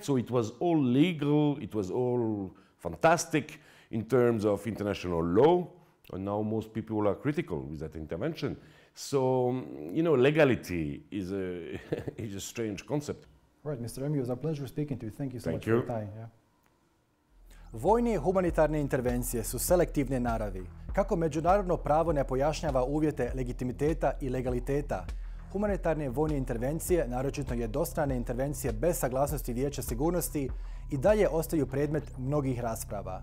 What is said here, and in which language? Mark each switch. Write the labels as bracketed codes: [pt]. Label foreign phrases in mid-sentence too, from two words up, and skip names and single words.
[en] So it was all legal, it was all fantastic in terms of international law, and now most people are critical with that intervention. So, legality is a strange concept. Right, Mr. Remy, it was a pleasure speaking to you. Thank you so much for your time. Yeah. [bs] Vojni humanitarne intervencije su selektivne naravi. Kako međunarodno pravo ne pojašnjava uvjete legitimiteta i legaliteta, humanitarne vojne intervencije, naročito jednostrane intervencije bez saglasnosti Vijeća sigurnosti, i dalje ostaju predmet mnogih rasprava.